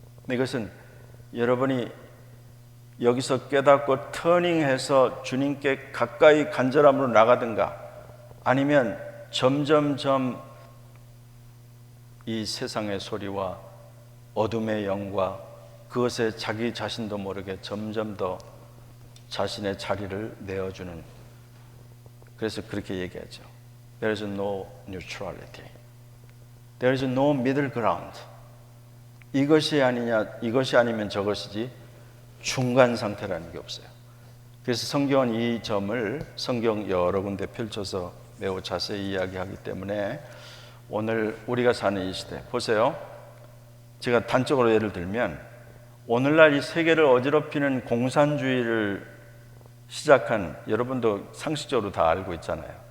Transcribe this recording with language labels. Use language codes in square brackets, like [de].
[ko] 이것은 여러분이 여기서 깨닫고 터닝해서 주님께 가까이 간절함으로 나가든가, 아니면 점점점 이 세상의 소리와 어둠의 영과 그것에 자기 자신도 모르게 점점 더 자신의 자리를 내어주는, 그래서 그렇게 얘기하죠. [en] There is no neutrality. There is no middle ground. [ko] 이것이 아니냐, 이것이 아니면 저것이지 중간 상태라는 게 없어요. 그래서 성경은 이 점을 성경 여러 군데 펼쳐서 매우 자세히 이야기하기 때문에 오늘 우리가 사는 이 시대, 보세요. 제가 단적으로 예를 들면 오늘날 이 세계를 어지럽히는 공산주의를 시작한, 여러분도 상식적으로 다 알고 있잖아요.